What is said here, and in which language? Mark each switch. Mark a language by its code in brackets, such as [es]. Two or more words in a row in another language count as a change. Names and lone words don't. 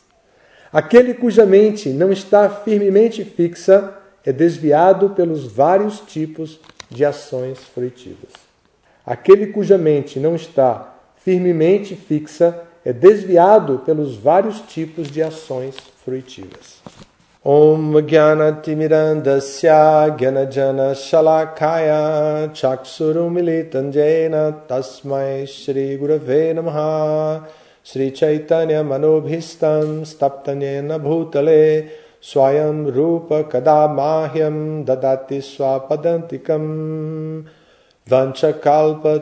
[pt] Aquele cuja mente não está firmemente fixa é desviado pelos vários tipos de ações fruitivas. Aquele cuja mente não está firmemente fixa é desviado pelos vários tipos de ações fruitivas. [sa] Om Jnanatirmirandasya Jnanajana Shalakaya Chaksurum Jena Tasmai Shri Gurave Namaha Shri Chaitanya Manobhistam Staptanyena Bhutale Swayam Rupa Kadamahyam Dadati Swapadantikam Vanchakalpa